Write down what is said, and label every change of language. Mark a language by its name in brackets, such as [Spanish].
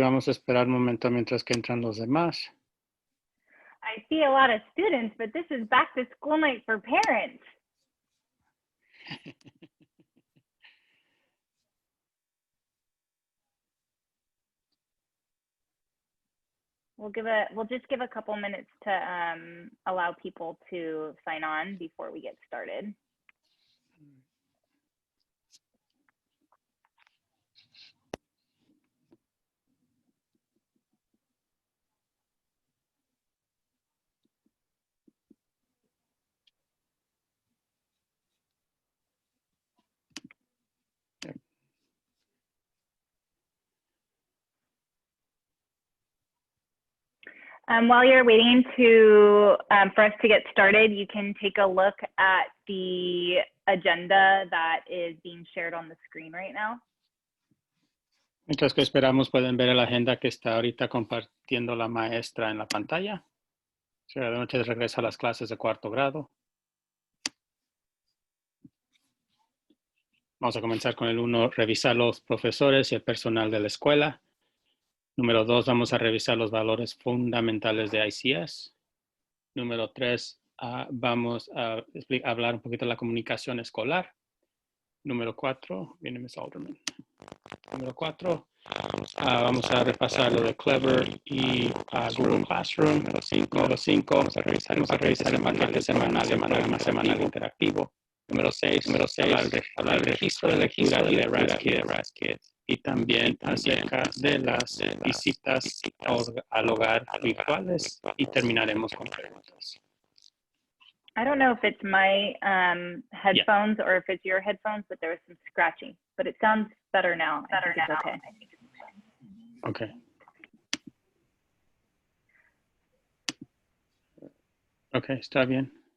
[Spanish] Vamos a esperar un momento mientras que entran los demás. [English] I see a lot of students, but this is back to school night for parents. We'll just give a couple minutes to allow people to sign on before we get started. While you're waiting for us to get started, you can take a look at the agenda that is being shared on the screen right now. [Spanish] Mientras que esperamos, pueden ver la agenda que está ahorita compartiendo la maestra en la pantalla. Será de noche regresa a las clases de cuarto grado. Vamos a comenzar con el 1, revisar los profesores y el personal de la escuela. Número 2, vamos a revisar los valores fundamentales de ICS. Número 3, vamos a hablar un poquito de la comunicación escolar. Número 4, viene Ms. Alderman. Número 4, vamos a repasar lo de Clever y Google Classroom. Número 5, vamos a revisar el manual semanal interactivo. Número 6, hablar del registro de lectura de RAS Kids. Y también acerca de las visitas al hogar virtuales. Y terminaremos con preguntas. [English] I don't know if it's my headphones or if it's your headphones, but there was some scratching. But it sounds better now. Okay. Okay. [Spanish] Okay, está bien.